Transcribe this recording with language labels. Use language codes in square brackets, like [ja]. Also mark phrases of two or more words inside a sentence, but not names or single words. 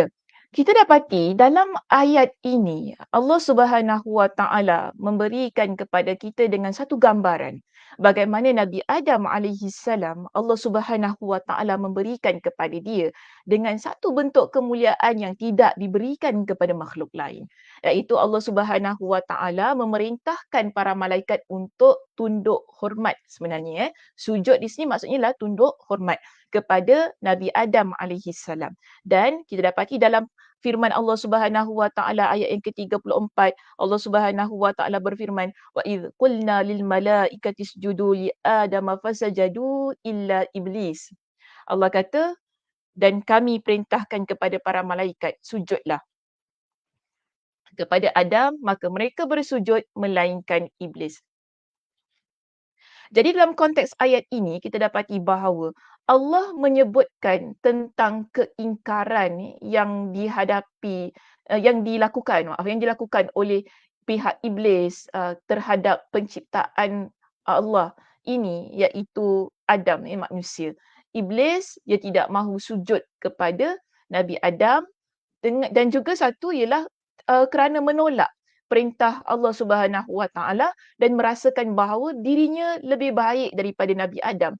[ms] Kita dapati dalam ayat ini Allah [ar] سبحانه وتعالى [ms] memberikan kepada kita dengan satu gambaran bagaimana Nabi Adam [ar] عليه السلام [ms] Allah [ar] سبحانه وتعالى [ms] memberikan kepada dia dengan satu bentuk kemuliaan yang tidak diberikan kepada makhluk lain, iaitu Allah [ar] سبحانه وتعالى [ms] memerintahkan para malaikat untuk tunduk hormat sebenarnya sujud di sini maksudnya lah tunduk hormat kepada Nabi Adam [ar] عليه السلام. [ms] Dan kita dapati dalam firman Allah [ar] سبحانه وتعالى [ms] ayat yang ke-34, Allah [ar] سبحانه وتعالى [ms] berfirman, [ar] "وإذ قلنا للملائكة اسجدوا لآدم فسجدوا إلا إبليس." [ms] Allah kata, dan kami perintahkan kepada para malaikat, sujudlah kepada Adam, maka mereka bersujud melainkan iblis. Jadi dalam konteks ayat ini kita dapati bahawa Allah menyebutkan tentang keingkaran yang dihadapi yang dilakukan oleh pihak iblis terhadap penciptaan Allah ini iaitu Adam manusia. Iblis dia tidak mahu sujud kepada Nabi Adam dan juga satu ialah kerana menolak perintah Allah [ar] سبحانه وتعالى [ms] dan merasakan bahawa dirinya lebih baik daripada Nabi Adam.